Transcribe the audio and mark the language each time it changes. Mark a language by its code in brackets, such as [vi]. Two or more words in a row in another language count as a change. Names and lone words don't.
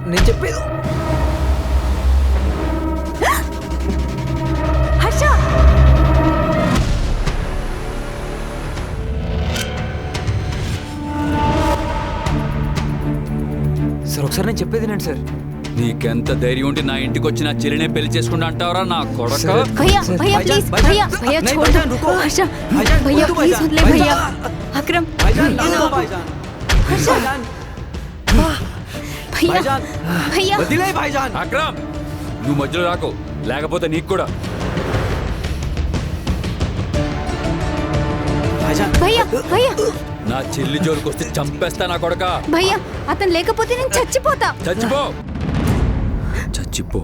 [te] నేను చెప్పేది సార్. ఒకసారి నేను చెప్పేది నేను సార్. నీకెంత ధైర్యం ఉంటే నా ఇంటికి వచ్చి నా చెల్లినే పెళ్లి చేసుకుంటా అంటావరా నా కొడక? [hi] भैया भैया प्लीज भैया भैया छोड़ दो हर्षा भैया प्लीज सुन ले भैया अकरम हर्षा भैया भैया [te] అక్రమ్ నువ్వు మధ్యలో రాకు, లేకపోతే నీకు కూడా. [hi] भैया भैया [te] నా చెల్లి జోలికి వస్తే చంపేస్తా నా కొడక. भैया అతను లేకపోతే నేను చచ్చిపోతా. చచ్చిపో చచ్చిపో.